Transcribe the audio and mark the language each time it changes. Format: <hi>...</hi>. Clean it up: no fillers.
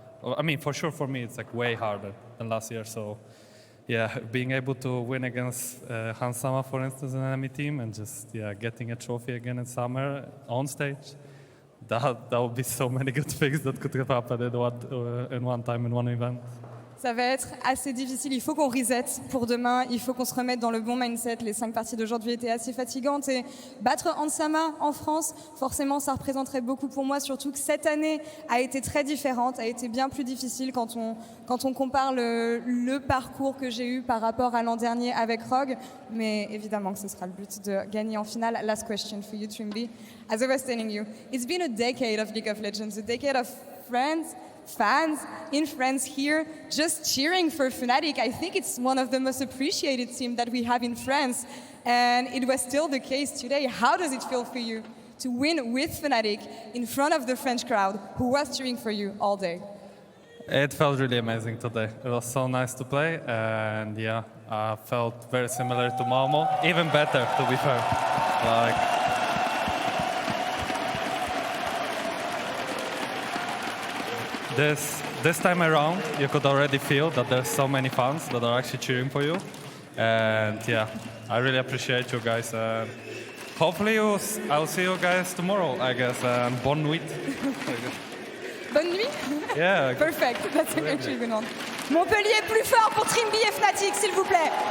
<en>I mean, for sure, for me, it's like way harder than last year. So, yeah, being able to win against Hansama, for instance, an enemy team, and just getting a trophy again in summer on stage, that would be so many good things that could have happened in one time in one event.</en> <fr>Ça va être assez difficile. Il faut qu'on reset pour demain. Il faut qu'on se remette dans le bon mindset. Les 5 parties d'aujourd'hui étaient assez fatigantes. Et battre Hansama en France, forcément, ça représenterait beaucoup pour moi. Surtout que cette année a été très différente, a été bien plus difficile quand on compare le parcours que j'ai eu par rapport à l'an dernier avec Rogue. Mais évidemment que ce sera le but de gagner en finale.</fr> <en>Last question for you, Trymbi. As I was telling you, it's been a decade of League of Legends, a decade of fans in France here just cheering for Fnatic. I think it's one of the most appreciated teams that we have in France, and it was still the case today. How does it feel for you to win with Fnatic in front of the French crowd who was cheering for you all day? It felt really amazing today. It was so nice to play, and yeah, I felt very similar to Malmo, even better to be fair. Like, this time around, you could already feel that there's so many fans that are actually cheering for you. And yeah, I really appreciate you guys. Hopefully I'll see you guys tomorrow, I guess.</en> <fr>And bonne nuit. Bonne nuit?</fr> <en>Yeah. Perfect, that's a great tribune.</en> <fr>Montpellier plus fort pour Trymbi et Fnatic, s'il vous plaît.</fr>